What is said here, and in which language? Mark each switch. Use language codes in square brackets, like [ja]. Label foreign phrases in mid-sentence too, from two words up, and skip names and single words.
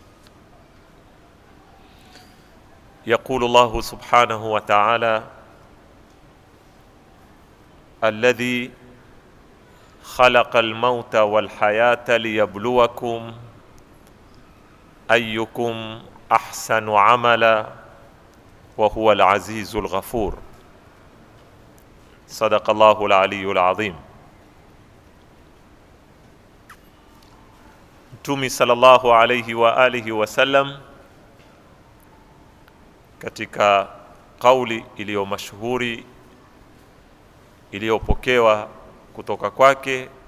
[ar] يقول الله سبحانه وتعالى: الذي خلق الموت والحياة ليبلوكم أيكم أحسن عملا وهو العزيز الغفور. صدق الله العلي العظيم. [sw] Mtume [ar] صلى الله عليه وآله وسلم [sw] katika kauli iliyo mashuhuri iliyopokewa kutoka kwake,